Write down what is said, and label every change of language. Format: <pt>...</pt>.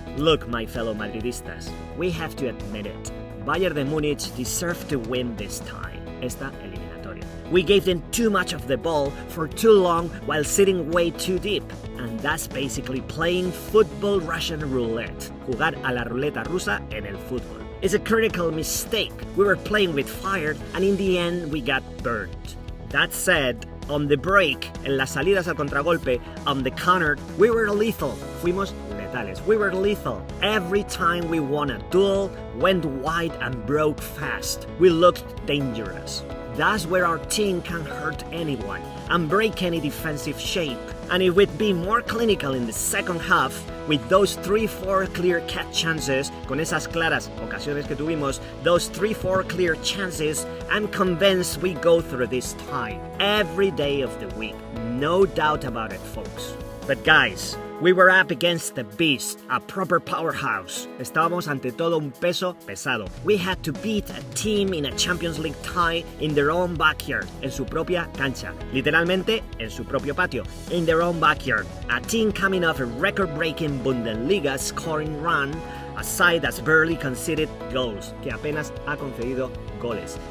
<en>Look, my fellow Madridistas, we have to admit it. Bayern Munich deserved to win this time,</en> <es>esta eliminatoria.</es> <en>We gave them too much of the ball for too long while sitting way too deep. And that's basically playing football Russian roulette.</en> <es>Jugar a la ruleta rusa en el fútbol.</es> <en>It's a critical mistake. We were playing with fire and in the end we got burned. That said, on the break,</en> <es>en las salidas al contragolpe,</es> <en>on the counter, we were lethal.</en> <es>Fuimos letales.</es> <en>We were lethal. Every time we won a duel, went wide and broke fast. We looked dangerous. That's where our team can hurt anyone and break any defensive shape. And it would be more clinical in the second half with those 3-4 clear cut chances,</en> <es>con esas claras ocasiones que tuvimos,</es> <en>those 3-4 clear chances, I'm convinced we go through this time every day of the week. No doubt about it, folks. But guys, we were up against the beast, a proper powerhouse.</en> <es>Estábamos ante todo un peso pesado.</es> <en>We had to beat a team in a Champions League tie in their own backyard,</en> <es>en su propia cancha. Literalmente, en su propio patio,</es> <en>in their own backyard. A team coming off a record-breaking Bundesliga scoring run, a side that's barely conceded goals,</en> <es>que apenas ha concedido goles.</es>